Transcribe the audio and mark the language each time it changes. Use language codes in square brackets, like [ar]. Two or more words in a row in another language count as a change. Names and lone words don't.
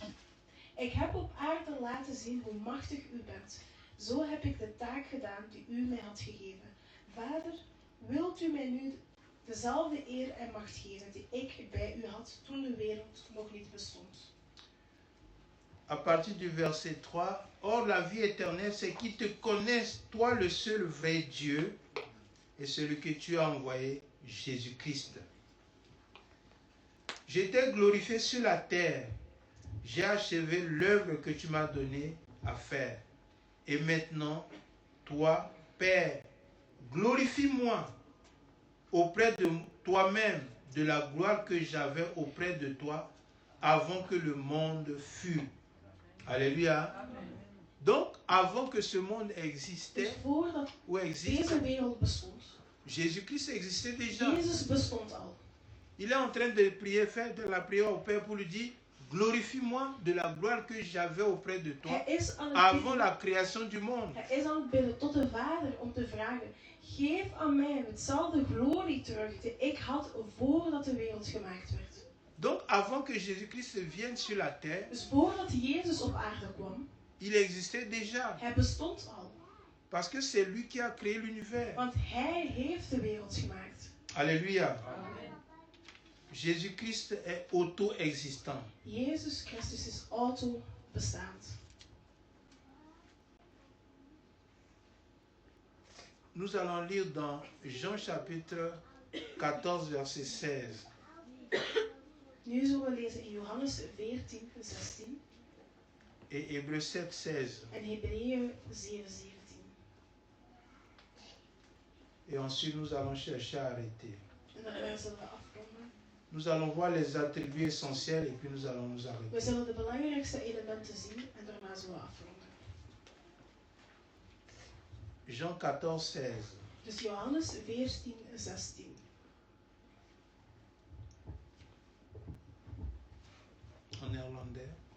[nl] Ik heb op aarde laten zien hoe machtig u bent. Zo heb ik de taak gedaan die u mij had gegeven. Vader, wilt u mij nu dezelfde eer en macht geven die ik bij u had toen de wereld nog niet bestond? [fr] À partir du verset 3, or la vie éternelle, c'est qu'ils te connaissent, toi le seul vrai Dieu, et celui que tu as envoyé, Jésus-Christ. J'étais glorifié sur la terre. J'ai achevé l'œuvre que tu m'as donnée à faire. Et maintenant, toi, Père, glorifie-moi auprès de toi-même de la gloire que j'avais auprès de toi avant que le monde fût. Alléluia. Donc, avant que ce monde [nl] Dus [fr] existait, [nl] voordat [fr] ou existe, [nl] deze wereld bestond, [fr] Jésus-Christ existait déjà. [nl] Jezus bestond al. [fr] Il est en train de prier, faire de la prière au Père pour lui dire, glorifie-moi de la gloire que j'avais auprès de toi [nl] Hij is aan het [fr] avant [nl] bidden. [fr] la création du monde. [nl] Hij is aan het bidden tot de Vader om te vragen: geef aan mij hetzelfde glorie terug die ik had voordat de wereld gemaakt werd. [fr] Donc, avant que Jésus-Christ vienne sur la terre, [nl] Dus voordat Jezus op aarde kwam, [fr] il existait déjà. [nl] hij bestond al. [fr] Parce que c'est lui qui a créé l'univers. [nl] Want hij heeft de wereld gemaakt. [fr] Alléluia. Jésus-Christ est auto-existant. [nl] Jezus Christus is auto bestaand. [fr] Nous allons lire dans Jean chapitre 14, verset 16. [nl] Nu zullen we lezen in Johannes 14, 16 [fr] Et Hébreux 7, 16. [nl] en Hebreeën 7, 17. [fr] Et ensuite, nous allons chercher à arrêter. [nl] En daarna zullen we afronden. [fr] Nous allons voir les attributs essentiels et puis nous allons nous [nl] We [fr] arrêter. [nl] zullen de belangrijkste elementen zien en daarna zullen we afronden. [fr] Jean 14, 16. [nl] Dus Johannes 14, 16. [fr] En néerlandais.